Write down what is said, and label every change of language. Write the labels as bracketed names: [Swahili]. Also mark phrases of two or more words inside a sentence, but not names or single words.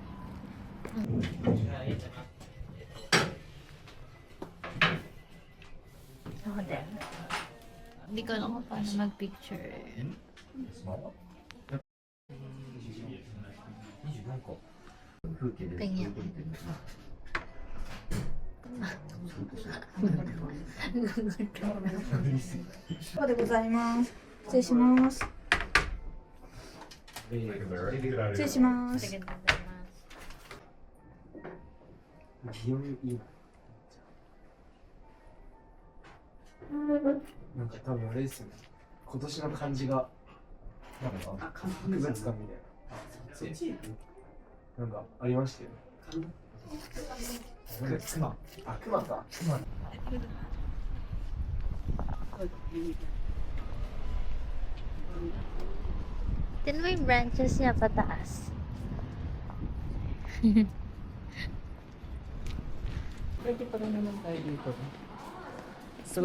[Filipino] Ako din. Hindi ko alam kung paano mag-picture. Tingnan. [Japanese] そうでございます。失礼します。失礼します。 [Filipino] Ganda naman. [Japanese] 気温いいなんか多分あれですよね。今年の漢字がなんか特別感みたいな。そっちなんかありましたよね。熊。あ、熊か。熊。 [Filipino] Tignan mo yung branches niya pataas. Pwede pa rin naman tayo dito. So,